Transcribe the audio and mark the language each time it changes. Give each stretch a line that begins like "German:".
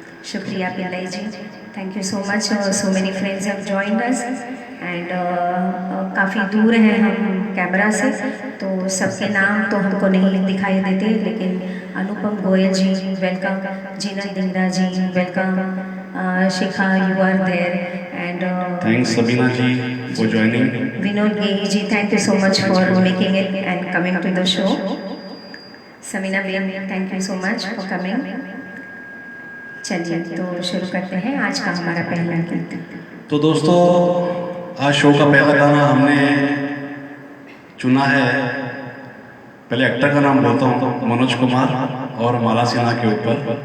Hindi: शुक्रिया पिल्लाई जी,
English: Thank you so much. So many friends have joined us and
Hindi: काफ़ी दूर हैं हम कैमरा से, तो सबके नाम तो हमको नहीं दिखाई देते, लेकिन अनुपम गोयल जी welcome, Zeenat Dhingra ji welcome, Shikha
English: You are there, and thanks Sabina ji for joining. Vinod Gehi ji, thank you so much for making it and coming to the show. Samina Ben, thank you so much for coming.
Hindi: चलिए तो शुरू करते हैं आज का हमारा पहला गीत। तो दोस्तों आज शो का पहला गाना हमने चुना है, पहले एक्टर का नाम बोलता हूँ, मनोज कुमार और माला सिन्हा के ऊपर।